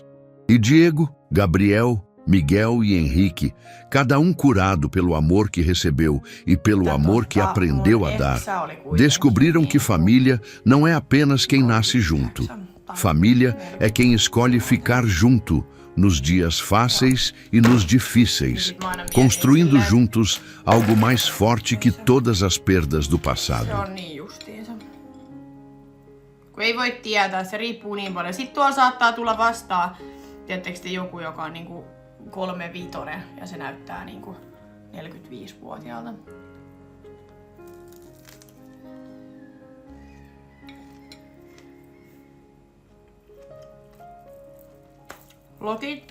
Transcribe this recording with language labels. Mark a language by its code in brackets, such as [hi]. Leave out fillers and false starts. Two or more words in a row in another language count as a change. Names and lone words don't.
[pt] E Diego, Gabriel, Miguel e Henrique, cada um curado pelo amor que recebeu e pelo amor que aprendeu a dar, descobriram que família não é apenas quem nasce junto. Família é quem escolhe ficar junto, nos dias fáceis e nos difíceis, construindo juntos algo mais forte que todas as perdas do passado. [fi] Se on niin justiinsa. Kun ei voi tietää, se riippuu niin paljon. Sitten tuolla saattaa tulla vastaan, tiedättekö te, joku, joka on niinku 35 ja se näyttää niinku 45-vuotiaalta. Lotit.